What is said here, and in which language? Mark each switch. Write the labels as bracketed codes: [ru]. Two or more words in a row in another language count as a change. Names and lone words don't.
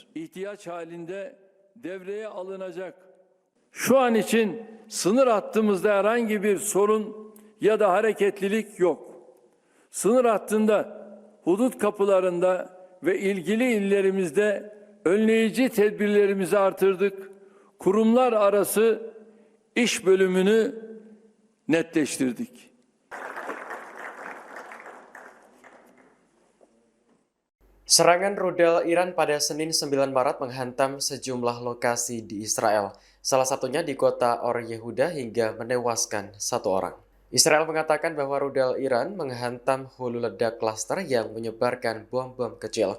[tr] İhtiyaç halinde devreye alınacak. Şu an için sınır hattımızda herhangi bir sorun ya da hareketlilik yok. Sınır hattında, hudut kapılarında ve ilgili illerimizde önleyici tedbirlerimizi artırdık. Kurumlar arası iş bölümünü netleştirdik. [id] Serangan rudal Iran pada Senin 9 Maret menghantam sejumlah lokasi di Israel, salah satunya di kota Or Yehuda hingga menewaskan 1 orang. Israel mengatakan bahwa rudal Iran menghantam hulu ledak klaster yang menyebarkan bom-bom kecil.